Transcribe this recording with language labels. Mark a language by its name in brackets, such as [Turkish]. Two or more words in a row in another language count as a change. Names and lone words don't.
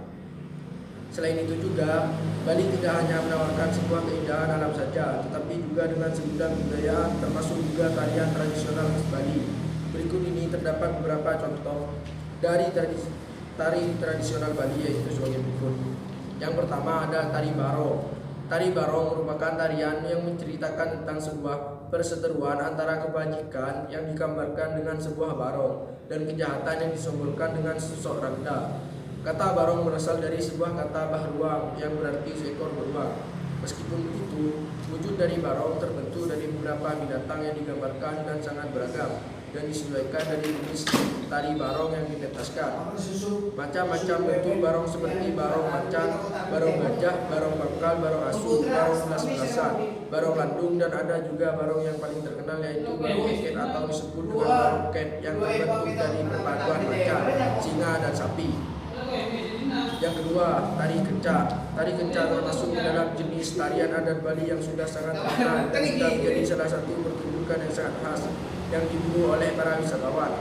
[Indonesian] Selain itu juga, Bali tidak hanya menawarkan sebuah keindahan alam saja, tetapi juga dengan segudang budaya, termasuk juga tarian tradisional khas Bali. Berikut ini terdapat beberapa contoh dari tari tradisional Bali, yaitu sebagai berikut. Yang pertama ada tari barong. Tari barong merupakan tarian yang menceritakan tentang sebuah perseteruan antara kebajikan yang digambarkan dengan sebuah barong dan kejahatan yang disimbolkan dengan sosok randa. Kata barong berasal dari sebuah kata bahruang yang berarti seekor beruang. Meskipun begitu, wujud dari barong terbentuk dari beberapa binatang yang digambarkan dan sangat beragam dan disesuaikan dari jenis tari barong yang dipentaskan. Macam-macam bentuk barong seperti barong macan, barong gajah, barong bangkal, barong asu, barong belas-belasan, barong landung, dan ada juga barong yang paling terkenal yaitu barong keket atau disebut dengan barong ket yang terbentuk dari perpaduan macan, singa, dan sapi. Yang kedua, tari kencak. Tari kencak termasuk di dalam jenis tarian adat Bali yang sudah sangat terkenal dan sudah menjadi salah satu pertunjukan yang sangat khas yang diburu oleh para wisatawan.